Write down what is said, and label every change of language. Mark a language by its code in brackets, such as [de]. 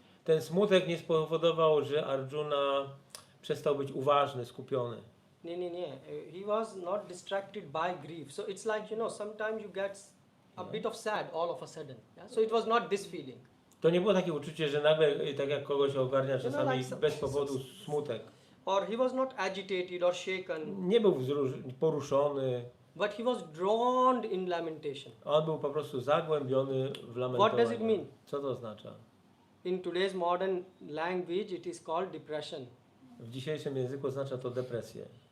[pl] Ten smutek nie spowodował, że Arjuna przestał być uważny, skupiony. [en] No. He was not distracted by grief. So it's like, sometimes you get a bit of sad all of a sudden. Yeah? So it was not this feeling. [pl] To nie było takie uczucie, że nagle, tak jak kogoś ogarnia czasami [en] like [pl] bez powodu smutek. [en] Or he was not agitated or shaken, [pl] Nie był poruszony, [en] but he was drawn in lamentation. [pl] on był po prostu zagłębiony w lamentowaniu. [en] What does it mean? [pl] Co to oznacza? [en] In today's modern language, it is called depression. [pl] W dzisiejszym języku oznacza to depresję.